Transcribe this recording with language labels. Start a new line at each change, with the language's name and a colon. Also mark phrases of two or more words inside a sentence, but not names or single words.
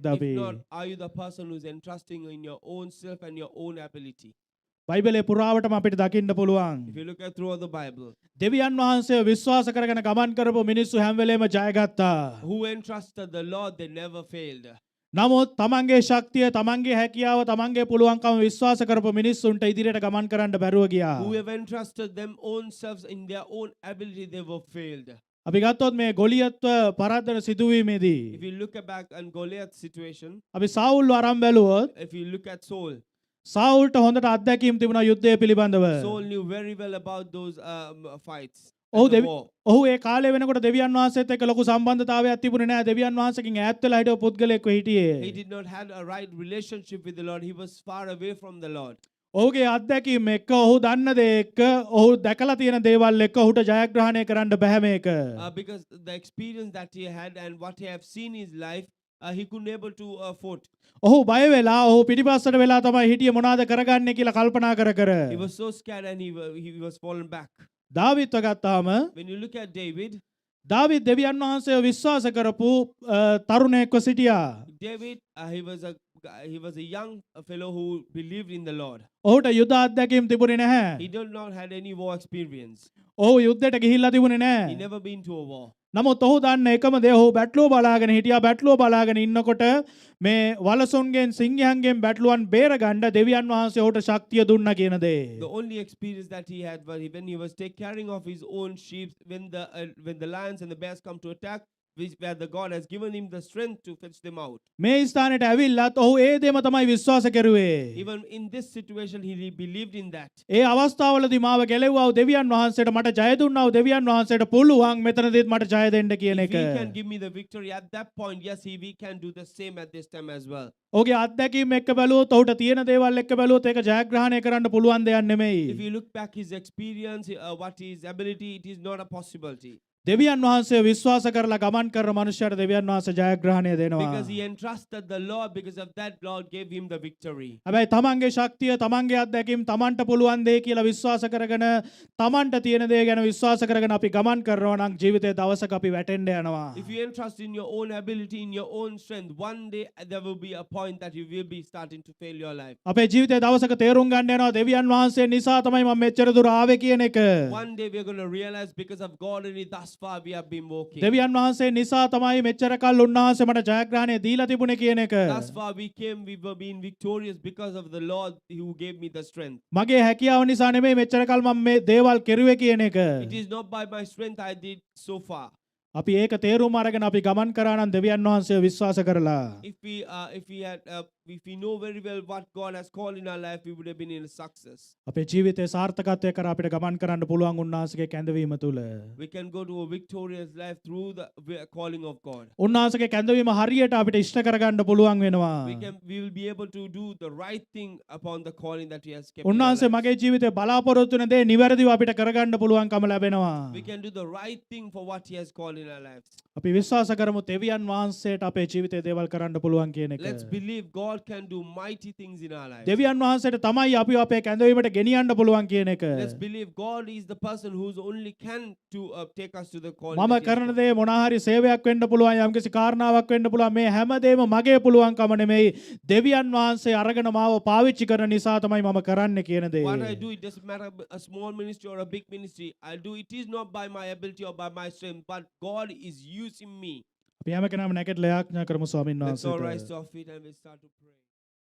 English: If
Sinhala: අපි?
English: not, are you the person who's entrusting in your own self and your own ability?
Sinhala: බයිබලයේ පුරාවටම අපිට දකින්න පුළුවන්.
English: If you look at throughout the Bible,
Sinhala: දෙවියන් වහන්සේව විශ්වාස කරගෙන ගමන් කරපු මිනිස්සු හැම වෙලේම ජයගත්තා.
English: who entrusted the Lord, they never failed.
Sinhala: නමුත් තමන්ගේ ශක්තිය තමන්ගේ හැකියාව තමන්ගේ පුළුවන්කම විශ්වාස කරපු මිනිස්සුන්ට ඉදිරියට ගමන් කරන්න බැරුව ගියා.
English: Whoever entrusted them own selves in their own ability, they were failed.
Sinhala: අපි ගත්තොත් මේ ගොලියත්ව පරද්දන සිදුවීමේදී
English: If you look back on Goliath's situation,
Sinhala: අපි සාවුල්ව අරන් බැලුවොත්
English: if you look at Saul,
Sinhala: සාවුල්ට හොඳට අත්දැකීම් තිබුණා යුද්ධය පිළිබඳව.
English: Saul knew very well about those fights.
Sinhala: ඔහු
English: and the
Sinhala: දෙවි-
English: war.
Sinhala: ඔහු ඒ කාලේ වෙනකොට දෙවියන් වහන්සේත් එක්ක ලොකු සම්බන්ධතාවයක් තිබුණේ නැහැ. දෙවියන් වහන්සේකින් ඈත් වෙලා හිටපු පුද්ගලයෙක්ව
English: He
Sinhala: හිටියේ.
English: did not have a right relationship with the Lord. He was far away from the Lord.
Sinhala: ඔහුගේ අත්දැකීම් එක්ක ඔහු දන්න දේ එක්ක ඔහු දැකලා තියෙන දේවල් එක්ක ඔහුට ජයග්‍රහණය කරන්න බැහැ මේක.
English: Because the experience that he had and what he have seen in his life, he couldn't able to afford.
Sinhala: ඔහු බය වෙලා ඔහු පිටිපස්සට වෙලා තමයි හිටියේ මොනවද කරගන්නේ කියලා කල්පනා කර කර.
English: He was so scared and he was fallen back.
Sinhala: දාවිත්ව ගත්තාම
English: When you look at David,
Sinhala: දාවිත් දෙවියන් වහන්සේව විශ්වාස කරපු තරුණයෙක්ව සිටියා.
English: David, he was a young fellow who believed in the Lord.
Sinhala: ඔහුට යුද අත්දැකීම් තිබුණේ
English: He
Sinhala: නැහැ.
English: did not had any war experience.
Sinhala: ඔහු යුද්ධයට ගිහිල්ලා තිබුණේ
English: He
Sinhala: නැහැ.
English: never been to a war.
Sinhala: නමුත් ඔහු දන්න එකම දේ ඔහු බැටළුව බලාගෙන හිටියා. බැටළුව බලාගෙන ඉන්නකොට මේ වලසුන්ගෙන් සිංහයන්ගෙන් බැටළුවන් බේරගන්න දෙවියන් වහන්සේ ඔහුට ශක්තිය දුන්නා කියන දේ.
English: The only experience that he had was when he was caring of his own sheep, when the lions and the bears come to attack, where the God has given him the strength to fetch them out.
Sinhala: මේ ස්ථානයට ඇවිල්ලත් ඔහු ඒ දේම තමයි විශ්වාස කරුවේ.
English: Even in this situation, he believed in that.
Sinhala: ඒ අවස්ථාවලදී මාව ගැලෙව්වා වූ දෙවියන් වහන්සේට මට ජය දුන්නා වූ දෙවියන් වහන්සේට පුළුවන් මෙතනදීත් මට ජය දෙන්න කියන
English: If
Sinhala: එක.
English: he can give me the victory at that point, yes, we can do the same at this time as well.
Sinhala: ඔහුගේ අත්දැකීම් එක්ක බැලුවොත් ඔහුට තියෙන දේවල් එක්ක බැලුවොත් ඒක ජයග්‍රහණය කරන්න පුළුවන් දෙයක් නෙමෙයි.
English: If you look back his experience, what his ability, it is not a possibility.
Sinhala: දෙවියන් වහන්සේ විශ්වාස කරලා ගමන් කරන මනුෂ්‍යයට දෙවියන් වහන්සේ ජයග්‍රහණය දෙනවා.
English: Because he entrusted the Lord, because of that, Lord gave him the victory.
Sinhala: හැබැයි තමන්ගේ ශක්තිය තමන්ගේ අත්දැකීම් තමන්ට පුළුවන් දේ කියලා විශ්වාස කරගෙන තමන්ට තියෙන දේ ගැන විශ්වාස කරගෙන අපි ගමන් කරනවා නම් ජීවිතේ දවසක අපි වැටෙන්න යනවා.
English: If you entrust in your own ability, in your own strength, one day there will be a point that you will be starting to fail your life.
Sinhala: අපේ ජීවිතේ දවසක තේරුම් ගන්න යනවා දෙවියන් වහන්සේ නිසා තමයි මම මෙච්චර දුර ආවේ කියන එක.
English: One day we are going to realize because of God only thus far we have been walking.
Sinhala: දෙවියන් වහන්සේ නිසා තමයි මෙච්චර කල් උන්වහන්සේ මට ජයග්‍රහණය දීලා තිබුණේ කියන එක.
English: Thus far we were being victorious because of the Lord who gave me the strength.
Sinhala: මගේ හැකියාව නිසා නෙමෙයි මෙච්චර කල් මම මේ දේවල් කෙරුවේ කියන එක.
English: It is not by my strength I did so far.
Sinhala: අපි ඒක තේරුම් අරගෙන අපි ගමන් කරා නම් දෙවියන් වහන්සේ විශ්වාස කරලා
English: If we know very well what God has called in our life, we would have been in success.
Sinhala: අපේ ජීවිතේ සාර්ථකත්වය කරා අපිට ගමන් කරන්න පුළුවන් උන්වහන්සේගේ කැඳවීම තුල.
English: We can go to a victorious life through the calling of God.
Sinhala: උන්වහන්සේගේ කැඳවීම හරියට අපිට ඉෂ්ට කරගන්න පුළුවන් වෙනවා.
English: We will be able to do the right thing upon the calling that He has kept.
Sinhala: උන්වහන්සේ මගේ ජීවිතේ බලාපොරොත්තු වෙන දේ නිවැරදිව අපිට කරගන්න පුළුවන්කම ලැබෙනවා.
English: We can do the right thing for what He has called in our lives.
Sinhala: අපි විශ්වාස කරමු දෙවියන් වහන්සේට අපේ ජීවිතේ දේවල් කරන්න පුළුවන් කියන එක.
English: Let's believe God can do mighty things in our lives.
Sinhala: දෙවියන් වහන්සේට තමයි අපි අපේ කැඳවීමට ගෙනියන්න පුළුවන් කියන එක.
English: Let's believe God is the person who's only can to take us to the calling.
Sinhala: මම කරන දේ මොනවා හරි සේවයක් වෙන්න පුළුවන් යම්කිසි කාරණාවක් වෙන්න පුළුවන් මේ හැමදේම මගේ පුළුවන්කම නෙමෙයි දෙවියන් වහන්සේ අරගෙන මාව පාවිච්චි කරන නිසා තමයි මම කරන්නේ කියන දේ.
English: What I do, it doesn't matter a small ministry or a big ministry. I'll do it is not by my ability or by my strength, but God is using me.
Sinhala: අපි හැම කෙනාම නැකටලා යාඥා කරමු ස්වාමීන්
English: Let's all
Sinhala: වහන්සේට.
English: rise to our feet and we start to pray.